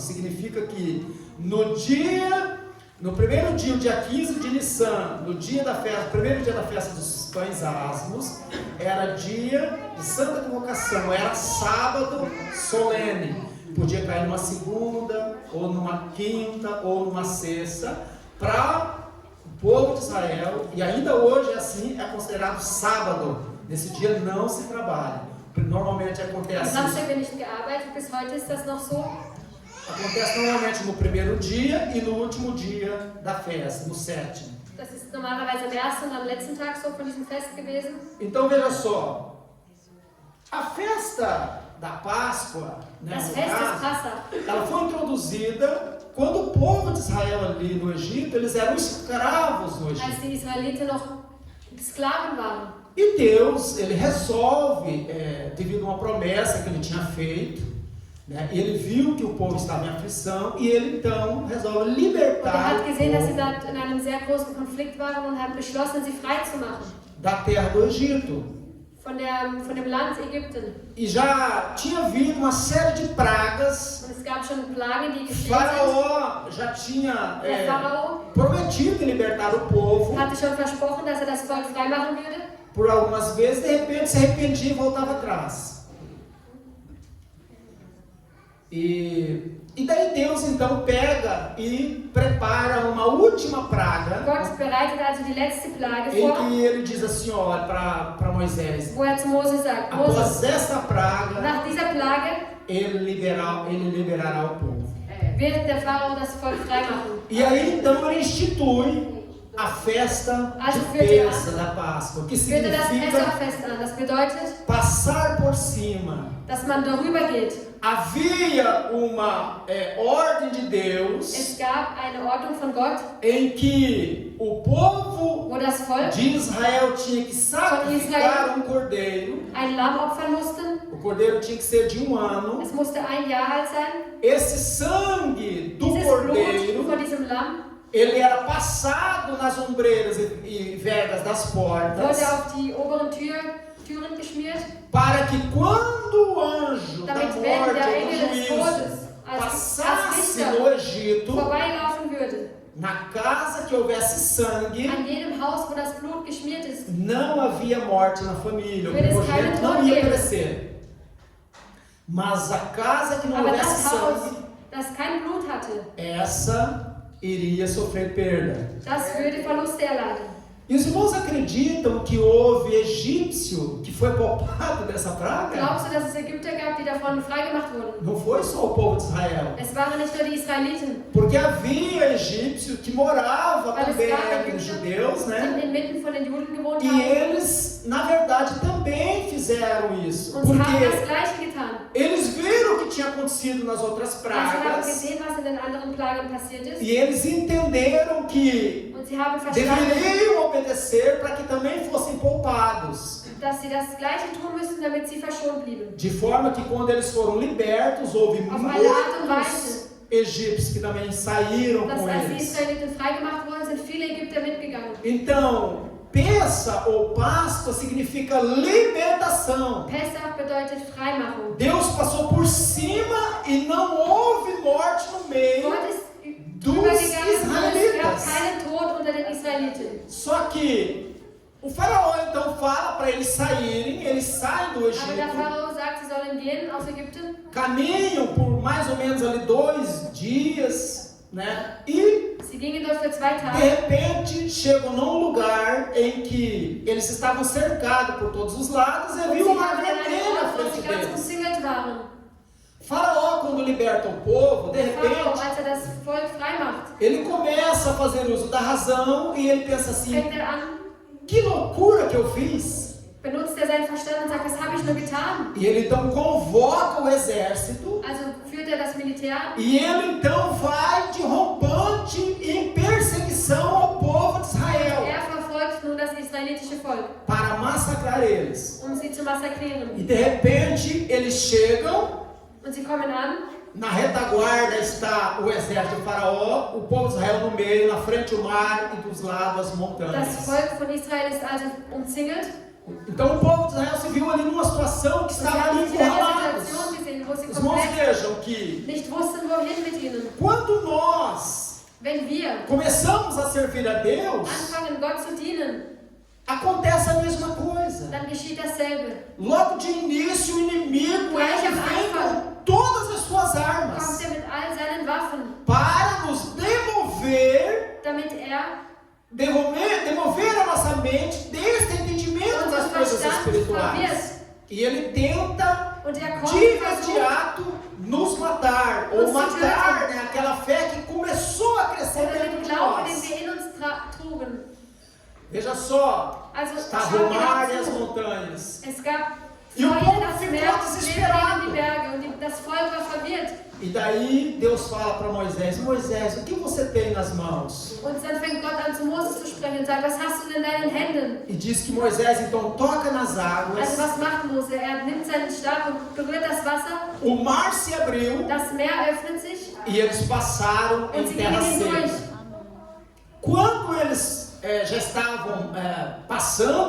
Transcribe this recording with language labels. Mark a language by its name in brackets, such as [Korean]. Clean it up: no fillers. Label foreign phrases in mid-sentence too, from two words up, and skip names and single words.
[Portuguese] Significa que no primeiro dia, o dia 15 de Nissan, no dia da festa, primeiro dia da festa dos pães asmos, era dia de santa convocação, era sábado solene. Podia cair numa segunda, ou numa quinta, ou numa sexta, para o povo de Israel, e ainda hoje assim, é considerado sábado. Nesse dia não se trabalha. Normalmente [German] Am [Portuguese] acontece. [German] Samstag wird nicht gearbeitet, bis heute ist das noch so. [Portuguese] Acontece normalmente no primeiro dia e no último dia da festa, no 7º. [German] Das ist normalerweise am ersten und am letzten Tag so von diesem Fest gewesen. [Portuguese] Então veja só, a festa da Páscoa, né, [German] Das [Portuguese] no [German] Fest des [Portuguese] caso, [German] Passa. [Portuguese] ela foi introduzida quando o povo de Israel ali no Egito, eles eram escravos no [German] Als [Portuguese] Egito. [German] die Israeliten noch Sklaven waren. [Portuguese] E Deus, ele resolve, devido a uma promessa que ele tinha feito, né, ele viu que o povo estava em aflição e ele então resolve [German] Und er [Portuguese] libertar [German] hat [Portuguese] o [German] gesehen, dass sie [Portuguese] povo [German] da in einem sehr großen Konflikt waren und hat beschlossen, sie frei zu machen. [Portuguese] da terra do Egito. [German] Von dem Land Ägypten. [Portuguese] E já tinha havido uma série de pragas. [German] Und es gab schon Plagen, die geschehen sind. [Portuguese] Faraó já tinha [German] Der Pharao [Portuguese] prometido libertar o povo. [German] hatte schon versprochen, dass er das Volk frei machen würde. [Portuguese] Por algumas vezes, de repente, se arrependia e voltava atrás. E daí Deus então pega e prepara uma última praga, [German] Gott bereitet also die letzte Plage [Portuguese] em [German] vor, [Portuguese] que ele diz assim, olha, para Moisés, [German] wo er zu Mose sagt, Mose, [Portuguese] após esta praga, [German] nach dieser Plage [Portuguese] ele liberará o povo. [German] wird der Pharao das Volk frei machen. [Portuguese] E aí então ele institui a festa de terça da Páscoa, que [German] Führte das [Portuguese] significa [German] Pessachfest an. Das bedeutet, [Portuguese] passar por cima. [German] dass man darüber geht. [Portuguese] Havia uma ordem de Deus [German] Es gab eine Ordnung von Gott, [Portuguese] em que o povo [German] wo das Volk [Portuguese] de Israel tinha que sacrificar um cordeiro. [German] ein Lamm opfern musste. [Portuguese] O cordeiro tinha que ser de 1 ano. [German] Es musste ein Jahr alt sein. [Portuguese] Esse sangue do [German] Dieses Blut [Portuguese] cordeiro, [German] von diesem Lamm [Portuguese] ele era passado nas ombreiras e vegas das [German] wurde [Portuguese] portas, [German] auf die oberen Türen geschmiert, [Portuguese] para que quando o anjo da [German] damit [Portuguese] morte [German] wenn der [Portuguese] ou [German] Engel [Portuguese] do [German] des [Portuguese] juízo [German] Todes als [Portuguese] passasse [German] Richter [Portuguese] no Egito, [German] vorbeilaufen würde, [Portuguese] na casa que houvesse sangue, [German] an jedem Haus, wo das Blut geschmiert ist, [Portuguese] não havia morte na família, o [German] Würde es [Portuguese] primogênito [German] keinen [Portuguese] não [German] Tod [Portuguese] ia [German] geben. [Portuguese] perecer. Mas a casa que não [German] aber [Portuguese] houvesse [German] das Haus, [Portuguese] sangue, [German] das kein Blut hatte, [Portuguese] essa iria sofrer perda. [German] das würde Verluste erleiden. [Portuguese] E os irmãos acreditam que houve egípcio que foi poupado dessa praga? [German] Glaubst du, dass es Ägypter gab, die davon freigemacht wurden? [Portuguese] Não foi só o povo de Israel. [German] Es waren nicht nur die Israeliten, [Portuguese] Porque havia egípcio que morava [German] weil es [Portuguese] também [German] gab [Portuguese] entre os judeus, [German] Ägypter, [Portuguese] né? [German] die inmitten von den Juden gewohnt [Portuguese] E [German] haben. [Portuguese] eles, na verdade, também fizeram isso. [German] Und sie haben das [Portuguese] Porque [German] Gleiche getan. [Portuguese] eles viram o que tinha acontecido nas outras [German] Sie haben [Portuguese] pragas. [German] gesehen, was in den anderen Plagen passiert ist. [Portuguese] E eles entenderam que [German] Und sie haben verstanden, [Portuguese] deveriam obedecer para que também fossem poupados. [German] dass sie das Gleiche tun müssten, damit sie verschont blieben. [Portuguese] De forma que quando eles foram libertos, houve [German] Auf eine Art und [Portuguese] muitos [German] Weise, [Portuguese] egípcios que também saíram [German] dass [Portuguese] com [German] als die [Portuguese] eles. [German] Israeliten freigemacht worden sind, viele Ägypter mitgegangen. [Portuguese] Então, Pessa ou Páscoa significa libertação. [German] Pessach bedeutet Freimachung. [Portuguese] Deus passou por cima e não houve morte no meio [German] Gott ist [Portuguese] dos [German] übergegangen und es gab [Portuguese] israelitas. [German] keinen Tod unter den Israeliten. [Portuguese] Só que o faraó então fala para eles saírem, eles saem do [German] Aber der [Portuguese] Egito, [German] Pharao sagt, sie sollen gehen aus Ägypten. [Portuguese] caminham por mais ou menos ali 2 dias, né? E [German] Sie gingen dort für 2 [Portuguese] de [German] Tage. [Portuguese] repente chegam num lugar em que eles estavam cercados por todos os lados e [German] Und [Portuguese] havia [German] sie [Portuguese] uma [German] kamen in einen [Portuguese] vermelha à [German] Ort, wo [Portuguese] frente [German] sie ganz [Portuguese] deles. [German] umzingelt waren. [Portuguese] Faraó, quando liberta o povo, de [German] Der Pharao, [Portuguese] repente, [German] als das Volk freimacht, [Portuguese] ele começa a fazer uso da razão e ele pensa assim: [German] fängt an, [Portuguese] que loucura que eu fiz! [German] benutzt seinen Verstand und sagt, was habe ich nur getan? [Portuguese] E ele então convoca o exército [German] Also führt das Militär [Portuguese] e ele então vai de rompante em perseguição ao povo de Israel [German] verfolgt nun das israelitische Volk, [Portuguese] para massacrar eles. [German] sie zu massakrieren. [Portuguese] E de repente eles chegam, [German] Und sie kommen an, [Portuguese] na retaguarda está o exército de Faraó, o povo de Israel no meio, na frente o mar e dos lados as [German] das [Portuguese] montanhas. [German] Volk von Israel ist also umzingelt. [Portuguese] Então o povo de Israel se viu ali numa situação que [German] Sie [Portuguese] estava [German] haben [Portuguese] ali [German] sich in einer [Portuguese] encurralados. [German] Situation gesehen, wo sie [Portuguese] Os irmãos [German] komplett [Portuguese] vejam que [German] nicht wussten, wohin mit ihnen. [Portuguese] quando nós [German] Wenn wir [Portuguese] começamos a servir a Deus, [German] anfangen, Gott zu dienen, [Portuguese] acontece a mesma coisa. [German] dann geschieht dasselbe. [Portuguese] Logo de início, o inimigo [German] Gleich [Portuguese] ele [German] am [Portuguese] vem [German] Anfang [Portuguese] com todas as suas [German] Kommt [Portuguese] armas [German] er mit all seinen Waffen, [Portuguese] para nos demover a nossa mente desse entendimento das [German] unseren [Portuguese] coisas [German] Verstand [Portuguese] espirituais. [German] verwirrt. [Portuguese] E ele tenta [German] Und er kommt [Portuguese] de [German] versucht, [Portuguese] imediato nos matar, ou Nos matar, né, aquela fé que começou a crescer [German] oder [Portuguese] dentro [German] den [Portuguese] de [German] Glauben, den [Portuguese] nós. [German] wir in uns trugen. [Portuguese] Veja só, [German] Also [Portuguese] estava [German] schaut [Portuguese] o mar e [German] genau [Portuguese] as [German] zu. [Portuguese] montanhas. [German] Es gab [Portuguese] E o [German] Feuer, [Portuguese] povo [German] das [Portuguese] ficou [German] Meer, [Portuguese] desesperado. [German] die Berge und das Volk war verwirrt. [Portuguese] E daí Deus fala para Moisés: Moisés, o que você tem nas mãos? [German] Und dann fängt Gott an zu Moses zu sprechen und sagt, was hast du denn in deinen Händen? [Portuguese] E diz que Moisés então toca nas [German] Also [Portuguese] águas, [German] was macht Mose? Er nimmt seinen Stab und berührt das Wasser, [Portuguese] o mar se abriu [German] das Meer öffnet sich [Portuguese] e eles passaram em [German] und sie [Portuguese] terra [German] gingen hindurch. [Portuguese] seca. Quando eles já estavam passando,